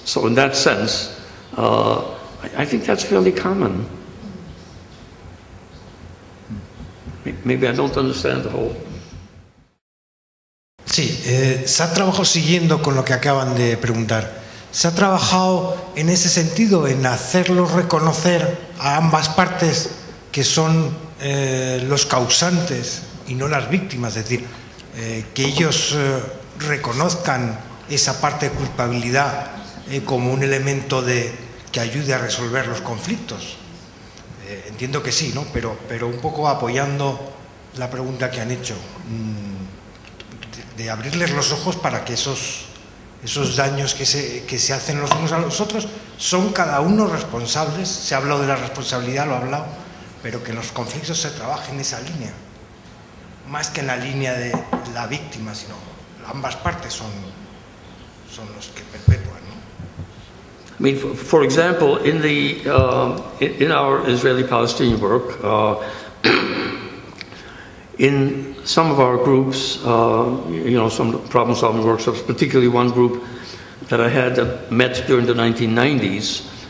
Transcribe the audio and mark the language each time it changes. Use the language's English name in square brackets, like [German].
[English] So in that sense, I think that's fairly common. Maybe I don't understand the whole. [Spanish] Sí, se ha trabajado, siguiendo con lo que acaban de preguntar, se ha trabajado en ese sentido, en hacerlos reconocer a ambas partes que son los causantes y no las víctimas, es decir, que ellos reconozcan esa parte de culpabilidad como un elemento que ayude a resolver los conflictos. Entiendo que sí, ¿no? Pero un poco apoyando la pregunta que han hecho, de abrirles los ojos para que esos daños que se hacen los unos a los otros son cada uno responsables. Se ha hablado de la responsabilidad, lo ha hablado, pero que en los conflictos se trabaje en esa línea, más que en la línea de la víctima, sino ambas partes son los que perpetúan, ¿no? [English] I mean, for example, in our Israeli-Palestinian work, in some of our groups, you know, some problem-solving workshops, particularly one group that I had that met during the 1990s.